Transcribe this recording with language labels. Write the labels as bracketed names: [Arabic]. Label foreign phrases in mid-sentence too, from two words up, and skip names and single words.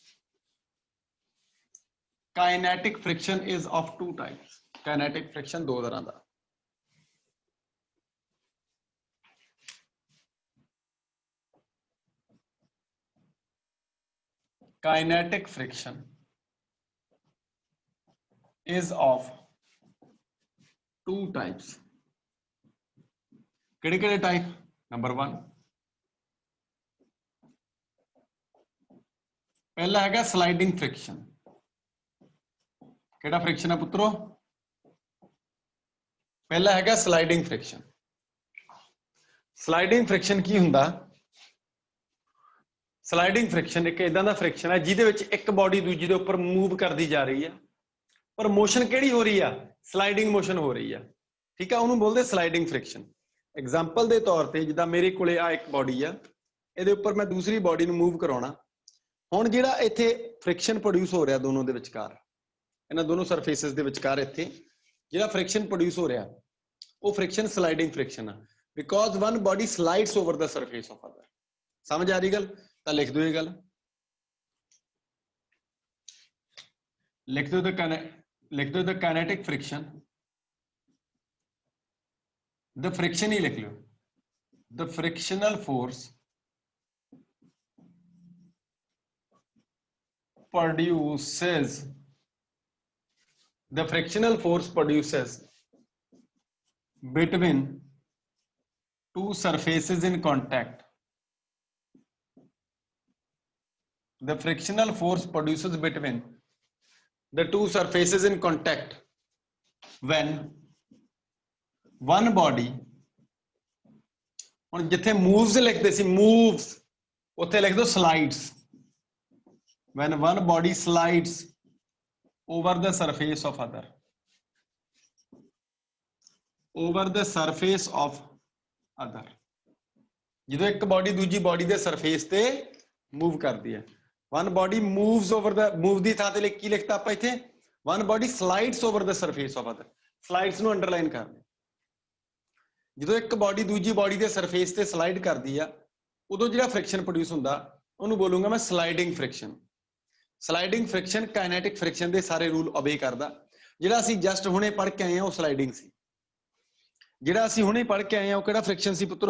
[English] kinetic friction is of 2 types. kinetic friction [Punjabi] 2 ਤਰ੍ਹਾ ਦਾ। [English] kinetic friction is of 2 types. [Punjabi] ਕਿਹੜੇ ਟਾਈਪ? ਨੰਬਰ 1 ਪਹਿਲਾ ਹੈ [English] sliding friction. [Punjabi] ਕਿਹੜਾ ਫ੍ਰਿਕਸ਼ਨ ਹੈ ਪੁੱਤਰੋ? ਪਹਿਲਾ ਹੈ [English] sliding friction. sliding friction [Punjabi] ਕੀ ਹੁੰਦਾ? [English] sliding friction [Punjabi] ਇੱਕ ਇਦਾਂ ਦਾ ਫ੍ਰਿਕਸ਼ਨ ਹੈ ਜਿਹਦੇ ਵਿੱਚ ਇੱਕ ਬਾਡੀ ਦੂਜੀ ਦੇ ਉੱਪਰ ਮੂਵ ਕਰਦੀ ਜਾ ਰਹੀ ਹੈ ਪਰ ਮੋਸ਼ਨ ਕਿਹੜੀ ਹੋ ਰਹੀ ਹੈ? [English] sliding motion [Punjabi] ਹੋ ਰਹੀ ਹੈ। ਠੀਕ ਹੈ, ਉਨ੍ਹਾਂਨੇ ਬੋਲਦੇ [English] sliding friction. [Punjabi] ਐਗਜ਼ਾਮਪਲ ਕੇ ਤੌਰ ਪਰ ਜਿੱਦਾਂ ਮੇਰੇ ਕੋਲੇ ਆ ਇੱਕ ਬਾਡੀ ਆ, ਇਹਦੇ ਉੱਪਰ ਮੈਂ ਦੂਸਰੀ ਬਾਡੀ ਨੂੰ ਮੂਵ ਕਰਾਉਣਾ। ਹੁਣ ਜਿਹੜਾ ਇੱਥੇ [English] friction produce [Punjabi] ਹੋ ਰਿਹਾ ਦੋਨਾਂ ਦੇ ਵਿਚਕਾਰ, ਇਨ੍ਹਾਂ ਦੋਨਾਂ ਸਰਫੇਸਿਸ ਦੇ ਵਿਚਕਾਰ ਇੱਥੇ ਜਿਹੜਾ [English] friction produce [Punjabi] ਹੋ ਰਿਹਾ ਉਹ [English] friction sliding friction [Punjabi] ਆ। [English] because one body slides over the surface of other. [Punjabi] ਸਮਝ ਆ ਰਹੀ ਗੱਲ? ਤਾਂ ਲਿਖ ਦੋ ਇਹ ਗੱਲ, ਲਿਖ ਦੋ [English] the kinetic friction, the friction [Punjabi] ਹੀ ਲਿਖ ਲੋ, [English] the frictional force produces, the frictional force produces between two surfaces in contact, the frictional force produces between the two surfaces in contact when one body, [Punjabi] ਹੁਣ ਜਿੱਥੇ [English] moves [Punjabi] ਲਿਖਦੇ ਸੀ [English] moves, [Punjabi] ਉੱਥੇ ਲਿਖ ਦੋ [English] slides, when one body slides over the surface of other, over the surface of other, [Punjabi] ਜਦੋਂ ਇੱਕ body ਦੂਜੀ body ਦੇ surface ਤੇ move ਕਰਦੀ ਹੈ, [English] one body moves over the, [Punjabi] move ਦੀ ਥਾਂ ਤੇ ਕੀ ਲਿਖਤਾ ਆਪਾਂ ਇੱਥੇ, [English] one body slides over the surface of other, slides [Punjabi] ਨੂੰ ਅੰਡਰਲਾਈਨ ਕਰ ਦਿਓ। ਜਦੋਂ ਇੱਕ body ਦੂਜੀ body ਦੇ surface ਤੇ slide ਕਰਦੀ ਆ, ਉਦੋਂ ਜਿਹੜਾ friction produce ਹੁੰਦਾ ਉਹਨੂੰ ਬੋਲੂੰਗਾ ਮੈਂ [English] sliding friction। sliding friction kinetic friction [Punjabi] ਦੇ ਸਾਰੇ [English] rule obey [Punjabi] ਕਰਦਾ। ਜਿਹੜਾ ਅਸੀਂ ਜਸਟ ਹੁਣੇ ਪੜ੍ਹ ਕੇ ਆਏ ਆ ਉਹ ਸਲਾਈਡਿੰਗ ਸੀ, ਜਿਹੜਾ ਅਸੀਂ ਹੁਣੇ ਪੜ੍ਹ ਕੇ ਆਏ ਆ ਉਹ ਕਿਹੜਾ ਫ੍ਰਿਕਸ਼ਨ ਸੀ ਪੁੱਤਰੋ?